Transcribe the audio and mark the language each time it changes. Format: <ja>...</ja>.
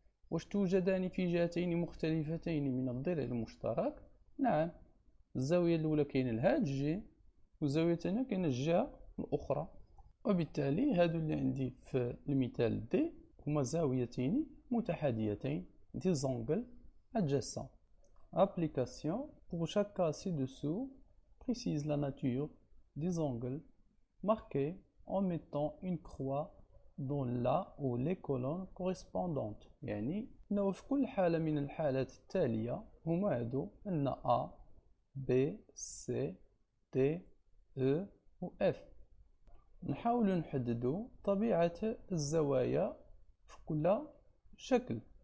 <ar>واش توجدان في جهتين مختلفتين من الضلع المشترك؟ نعم، الزاوية الأولى كاينة لهاد الجهة والزاوية الثانية كاينة الجهة الأخرى. وبالتالي هادو اللي عندي في المثال دي هما زاويتين متحاديتين</ar> <fr>des angles adjacents. Application. Pour chaque cas ci-dessous, précise la nature des angles marqués en mettant une croix dans la ou les colonnes correspondantes.</fr> <ar>يعني أنه في كل حالة من الحالات التالية هما هادو أن A B C D E و F. نحاول نحددوا طبيعة الزوايا في كل شكل.</ar>